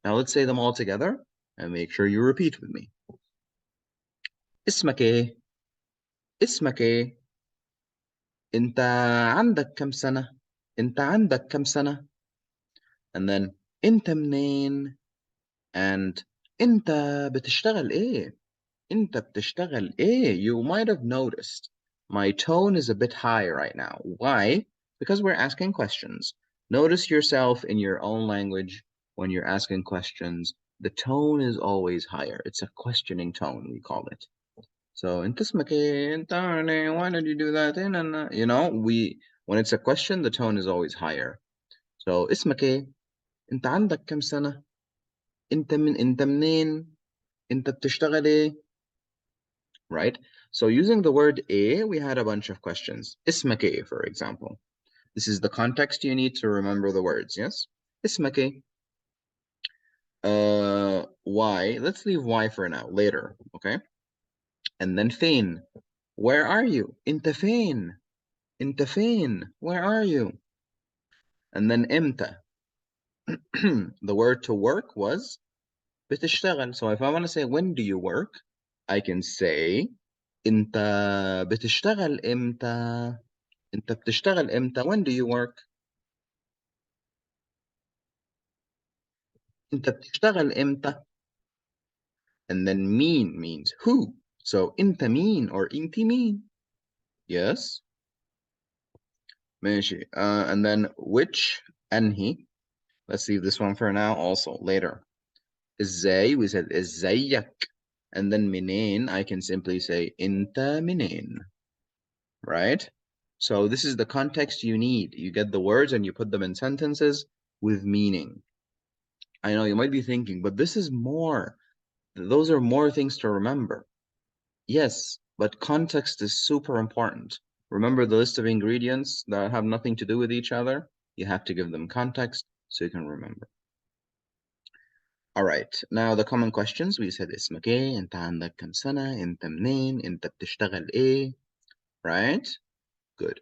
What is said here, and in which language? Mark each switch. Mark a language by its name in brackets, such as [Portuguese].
[English] Now let's say them all together and make sure you repeat with me. [Arabic] اسمك ايه؟ اسمك ايه؟ انت عندك كم سنة؟ انت عندك كم سنة؟ And then انت منين؟ And انت بتشتغل ايه؟ انت بتشتغل ايه? [English] You might have noticed my tone is a bit high right now. Why? Because we're asking questions. Notice yourself in your own language when you're asking questions. The tone is always higher. It's a questioning tone, we call it. So, [Arabic] انت اسمك ايه؟ انت [English] why did you do that? You know, when it's a question, the tone is always higher. [Arabic] So, اسمك ايه؟ انت عندك كم سنة؟ انت منين؟ انت بتشتغل ايه؟ Right? [English] So using the word a, we had a bunch of questions. [Arabic] اسمك ايه, [English] for example. This is the context you need to remember the words, yes? [Arabic] اسمك ايه? [English] Why? Let's leave why for now, later, okay? And then فين? Where are you? [Arabic] انت فين? انت فين? [English] Where are you? And then امتى? The word to work was بتشتغل. So if I want to say when do you work, I can say [Arabic] انت بتشتغل امتى؟ انت بتشتغل امتى؟ [English] When do you work? [Arabic] انت بتشتغل امتى؟ [English] And then مين means who. [Arabic] So انت مين or انت مين. [English] Yes. [Arabic] ماشي. [English] And then which أنهي. Let's leave this one for now also later. ازاي, we said ازيك. And then منين, I can simply say [Arabic] انت منين. [English] Right? So this is the context you need. You get the words and you put them in sentences with meaning. I know you might be thinking, but this is more. Those are more things to remember. Yes, but context is super important. Remember the list of ingredients that have nothing to do with each other? You have to give them context so you can remember. All right, now the common questions. We said [Arabic] اسمك ايه, انت عندك كم سنة, انت منين, انت بتشتغل ايه, [English] right? Good.